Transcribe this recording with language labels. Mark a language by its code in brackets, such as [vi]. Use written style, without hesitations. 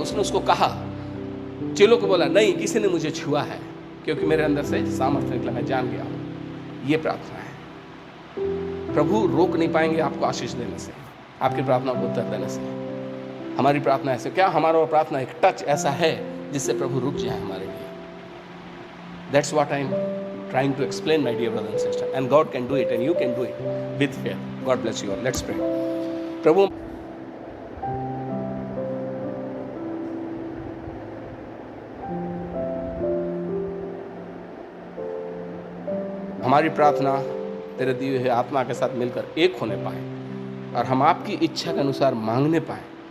[hi] उसने उसको कहा, चेलों को बोला, नहीं, किसी ने मुझे छुआ है क्योंकि मेरे अंदर से सामर्थ्य निकला, मैं जान गया हूं। ये प्रार्थना है। प्रभु रोक नहीं पाएंगे आपको आशीष देने से, आपकी प्रार्थना को उत्तर देने से। हमारी प्रार्थना ऐसे, क्या हमारा प्रार्थना एक टच ऐसा है जिससे प्रभु रुक जाए हमारे लिए? [en] That's what I'm trying to explain, my dear brother and sister. And God can do it, and you can do it with faith. God bless you all. Let's pray. [hi] प्रभु, हमारी प्रार्थना तेरे दिए हुए आत्मा के साथ मिलकर एक होने पाए और हम आपकी इच्छा के अनुसार मांगने पाए।